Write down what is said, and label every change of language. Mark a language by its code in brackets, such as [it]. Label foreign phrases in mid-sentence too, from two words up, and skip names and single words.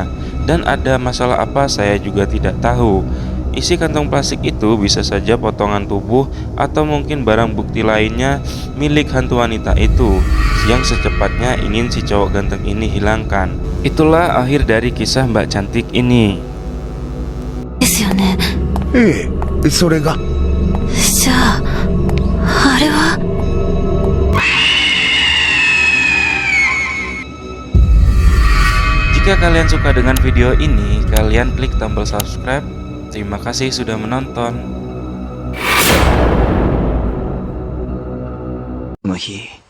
[id] Dan ada masalah apa saya juga tidak tahu. Isi kantong plastik itu bisa saja potongan tubuh atau mungkin barang bukti lainnya milik hantu wanita itu yang secepatnya ingin si cowok ganteng ini hilangkan. Itulah akhir dari kisah Mbak Cantik ini. [ja] ですよね。ええ、それが。じゃあ、あれは。 [id] Jika kalian suka dengan video ini, kalian klik tombol subscribe. Terima kasih sudah menonton. [ja] この日。